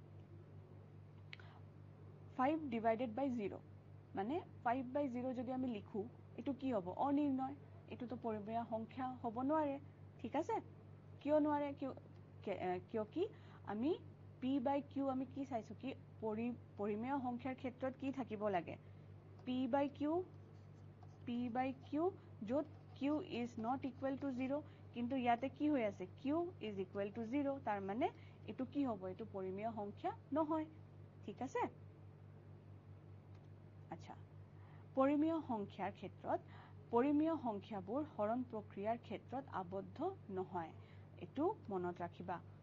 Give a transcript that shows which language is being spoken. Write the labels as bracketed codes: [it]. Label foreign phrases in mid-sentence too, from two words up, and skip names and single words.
[as] 5 divided by 0 মানে 5/0 যদি আমি লিখো এটো কি হ'ব অনিৰ্ণয় এটো তো পৰিমেয় সংখ্যা হ'ব নোৱাৰে ঠিক আছে কিয় নোৱাৰে কিয় কি আমি p/q আমি কি চাইছো কি পৰিমেয় সংখ্যাৰ ক্ষেত্ৰত কি থাকিব লাগে p/q যত [en] q is not equal to 0 [as] কিন্তু ইয়াতে কি হৈ আছে [en] q is equal to 0 [as] তাৰ মানে এটো কি হ'ব এটো পৰিমেয় সংখ্যা নহয় ঠিক আছে আচ্ছা পৰিমেয় সংখ্যাৰ ক্ষেত্ৰত পৰিমেয় সংখ্যাবোৰ হৰণ প্ৰক্ৰিয়াৰ ক্ষেত্ৰত আবদ্ধ নহয় এটো মনত ৰাখিবা